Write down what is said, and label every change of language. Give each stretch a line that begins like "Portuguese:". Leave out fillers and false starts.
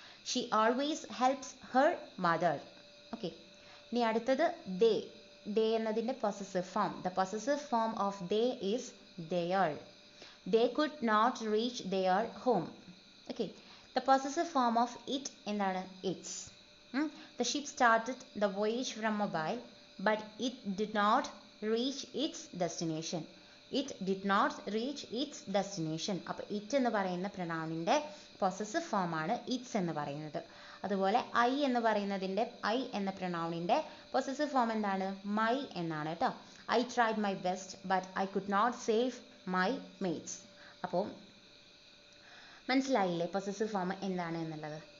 English: She always helps her mother. Okay.
Malayalam: ഇനി അടുത്തത് they എന്നതിൻ്റെ possessive form.
English: The possessive form of they is their. They could not reach their home. Okay. The possessive form of it
Malayalam: എന്താണ്?
English: Its. The ship started the voyage from Mobile, but it did not reach its destination. It did not reach its destination.
Malayalam: അപ്പോൾ it എന്ന് പറയുന്ന പ്രൊനൗണിൻ്റെ possessive ഫോമാണ് it's എന്ന് പറയുന്നത്. അതുപോലെ I എന്ന് പറയുന്നതിൻ്റെ ഐ എന്ന പ്രൊനൗണിൻ്റെ പൊസസീവ് ഫോം എന്താണ്? മൈ എന്നാണ് കേട്ടോ.
English: I tried my best but I could not save my mates.
Malayalam: അപ്പോൾ മനസ്സിലായില്ലേ പൊസസീവ് ഫോം എന്താണ് എന്നുള്ളത്?